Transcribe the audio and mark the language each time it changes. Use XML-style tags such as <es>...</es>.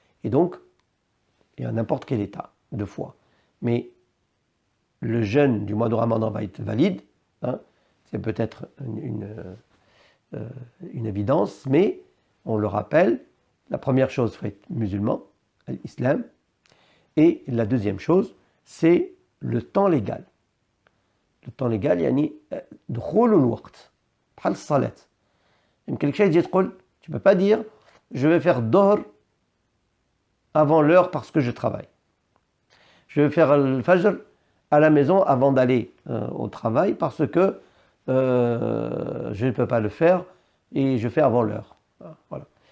<fr>Et donc, et à n'importe quel état de foi. Mais le jeûne du mois de Ramadan va être valide, hein, c'est peut-être une évidence, mais on le rappelle, la première chose, il faut être musulman, l'islam, et la deuxième chose, c'est le temps légal. Le temps légal,</fr> <ar>يعني دخول الوقت بحال الصلاة. يمكن شيء يجي تقول,</ar> <fr>tu peux pas dire je vais faire dohr avant l'heure parce que je travaille. Je vais faire le fajr à la maison avant d'aller au travail parce que je ne peux pas le faire et je fais avant l'heure. Voilà.</fr>